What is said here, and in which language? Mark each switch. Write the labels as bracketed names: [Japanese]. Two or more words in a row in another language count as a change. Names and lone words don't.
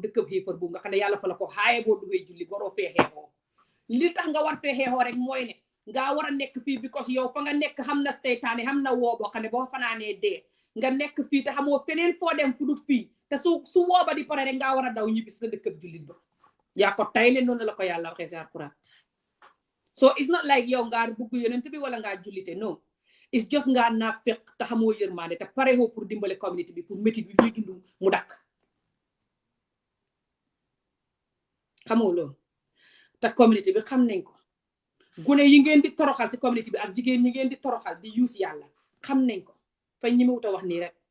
[Wolof] dëkkab xéefar boobu nga xam ne yàlla fa la ko xaaye boo duggee julli waroo fee xeexoo li tax nga war fee xeexoo rek mooy ne nga war a nekk fii because yow fa nga nekk xam na seytaane xam na woo boo xam ne boo fanaanee dee nga nekk fii te xamoo feneen foo dem fu dul fii te su wooba di pare rek nga war a daw ñibbi si sa dëkkab jullit ba yaa ko tay ne noonu la ko yàlla waxee si Alxuraan [English] so it's not like [Wolof] yow ngaa bugg yonent bi wala ngaa jullite non [English] it's just [Wolof] ngaa naa fekk te xamoo yërmande te pare woo pour dimbale community bi pour métit bi ñuy dund mu dakk xamoo loolu te community bi xam nañ ko gune yi ngeen di toroxal si community bi ak jigéen ñi ngeen di toroxal di use yàlla xam nañ ko fañ ñi wut a wax nii rek